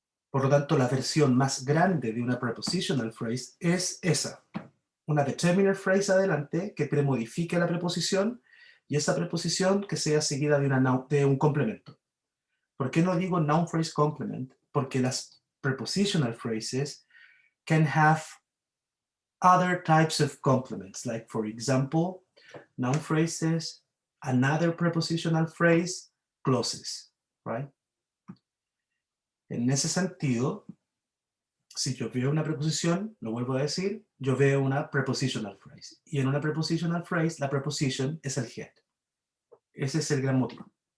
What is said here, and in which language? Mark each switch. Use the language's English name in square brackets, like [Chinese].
[Spanish] Por lo tanto, la versión más grande de una prepositional phrase es esa. Una determiner phrase adelante que premodifique la preposición y esa preposición que sea seguida de un complemento. ¿Por qué no digo noun phrase complement? Porque las [English] prepositional phrases can have other types of complements, like for example, noun phrases, another prepositional phrase, clauses, right? [Spanish] En ese sentido, si yo veo una preposición, lo vuelvo a decir, yo veo una prepositional phrase. Y en una prepositional phrase, la preposition es el head. Ese es el gran motivo.